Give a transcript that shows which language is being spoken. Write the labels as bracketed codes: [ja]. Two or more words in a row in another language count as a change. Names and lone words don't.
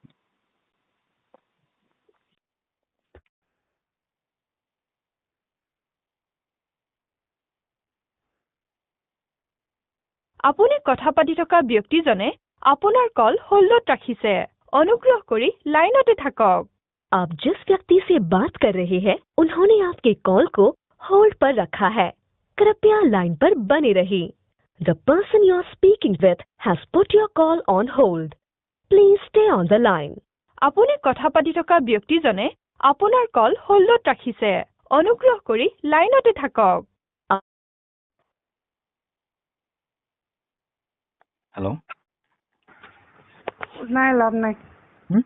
[as] আপুনি কথা পাতি থকা ব্যক্তিজনে আপোনাৰ কল হোল্ডত ৰাখিছে। অনুগ্ৰহ কৰি লাইনতে থাকক। [hi] आप जिस व्यक्ति से बात कर रहे हैं, उन्होंने आपके कॉल को होल्ड पर रखा है। कृपया लाइन पर बने रहें। [en] The person you are speaking with has put your call on hold. Please stay on the line. [as] আপুনি কথা পাতি থকা ব্যক্তিজনে আপোনাৰ কল হোল্ডত ৰাখিছে। অনুগ্ৰহ কৰি লাইনতে থাকক। হেল্ল'। নাই লাভ নাই। হুম?